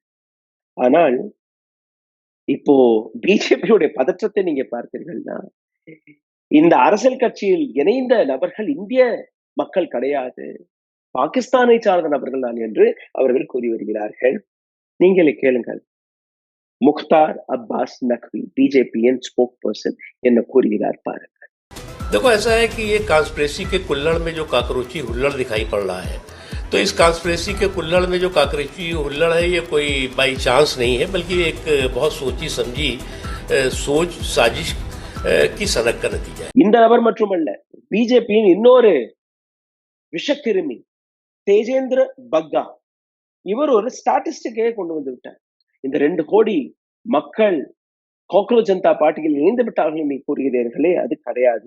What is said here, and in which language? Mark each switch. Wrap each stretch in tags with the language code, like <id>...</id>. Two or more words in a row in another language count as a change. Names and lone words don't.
<ta>ஆனால் இப்போ பிஜேபியுடைய பதற்றத்தை நீங்க பார்த்தீர்கள்னா, இந்த அரசியல் கட்சியில் இணைந்த நபர்கள் இந்திய மக்கள் கிடையாது, பாகிஸ்தானை சார்ந்த நபர்கள் தான் என்று அவர்கள் கூறி வருகிறார்கள். நீங்களே கேளுங்கள். முக்தார் அப்பாஸ் நக்வி, பிஜேபியின்</ta> <en>spoke person,</en> <ta>என்ன கூறுகிறார் பாருங்கள்.</ta> <hi>देखो, ऐसा है कि ये कॉन्स्पिरेसी के कुल्हड़ में जो काकरोची हुल्लड़ दिखाई पड़ रहा है, तो इस कॉन्स्पिरेसी के कुल्हड़ में जो काकरोची हुल्लड़ है, ये कोई</hi> <en>by chance</en> <hi>नहीं है, बल्कि एक बहुत सोची समझी सोच साजिश की सनक का नतीजा है.</hi> <ta>இந்த நபர் மட்டுமல்ல, பிஜேபியின் இன்னொரு விஷக்கிருமி தேஜேந்திர பக்கா, இவர் ஒரு ஸ்டாட்டிஸ்டிக்கே கொண்டு வந்து விட்டார். இந்த 2 கோடி மக்கள் காக்ரோச் ஜனதா பார்ட்டியில் இணைந்து விட்டார்கள் நீ கூறுகிறீர்களே, அது கிடையாது.</ta>